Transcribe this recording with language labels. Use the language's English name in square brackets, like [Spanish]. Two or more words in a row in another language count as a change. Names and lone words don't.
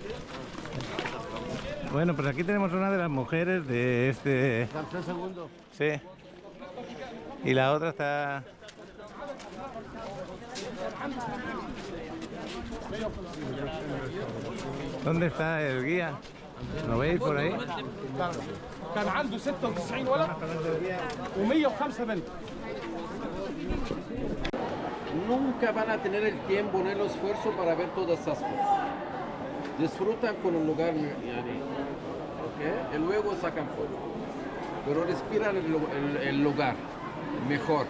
[Spanish] Bueno, pues aquí tenemos una de las mujeres de este... Ramsés II. Sí. Y la otra está... ¿Dónde está el guía? ¿Lo veis por ahí? [Arabic] كان عنده 96 ولد و105 بنت. [Spanish] Nunca van a tener el tiempo ni el esfuerzo para ver todas esas cosas. Disfrutan con un lugar, yani, ¿ok? Y luego sacan fotos. Pero respiran el lugar mejor.